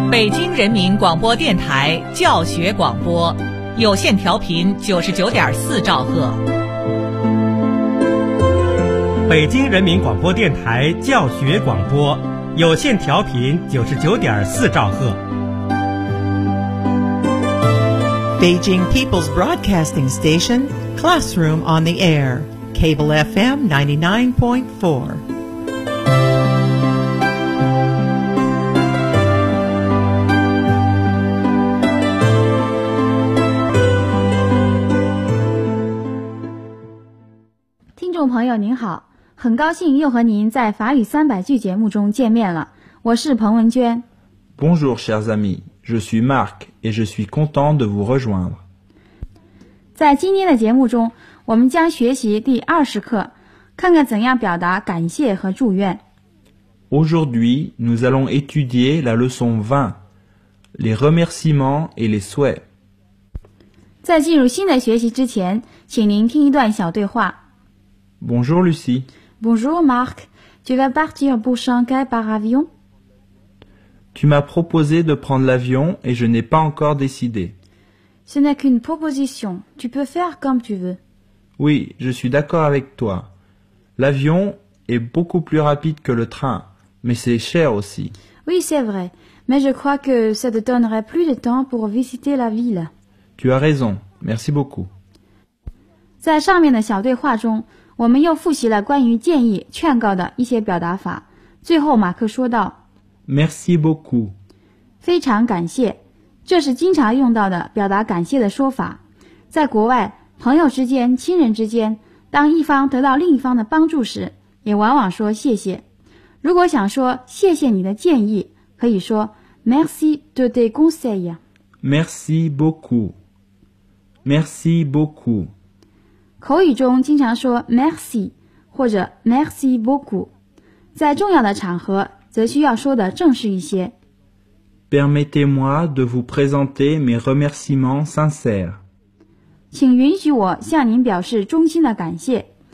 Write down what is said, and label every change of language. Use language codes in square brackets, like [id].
[zh] 京人民广播电台教学广播，有线调频99.4兆赫。北京人民广播电台教学广播，有线调频99.4兆赫。 [en] Beijing People's Broadcasting Station, Classroom on the Air, Cable FM 99.4. [zh] 您好，很高兴又和您在法语三百句节目中见面了，我是彭文娟。 [fr] Bonjour chers amis, je suis Marc et je suis content de vous rejoindre. [zh] 在今天的节目中，我们将学习第20课，看看怎样表达感谢和祝愿。 [fr] Aujourd'hui, nous allons étudier la leçon 20, les remerciements et les souhaits. [zh] 在进入新的学习之前，请您听一段小对话。 [fr] Bonjour Lucie. Bonjour Marc. Tu vas partir pour Shanghai par avion? Tu m'as proposé de prendre l'avion et je n'ai pas encore décidé. Ce n'est qu'une proposition. Tu peux faire comme tu veux. Oui, je suis d'accord avec toi. L'avion est beaucoup plus rapide que le train, mais c'est cher aussi. Oui, c'est vrai. Mais je crois que ça te donnerait plus de temps pour visiter la ville. Tu as raison. Merci beaucoup. [zh] 在上面的小对话中，我们又复习了关于建议、劝告的一些表达法。最后，马克说道 [fr] ：“Merci beaucoup， [zh] 非常感谢，这是经常用到的表达感谢的说法。在国外，朋友之间、亲人之间，当一方得到另一方的帮助时，也往往说谢谢。如果想说谢谢你的建议，可以说 [fr] Merci de tes conseils。 Merci beaucoup。 Merci beaucoup。” [zh] 口语中经常说 merci 或者 [fr] merci beaucoup， [zh] 在重要的场合则需要说的正式一些。 [fr] Permettez-moi de vous présenter mes remerciements sincères。 [zh] 请允许我向您表示衷心的感谢。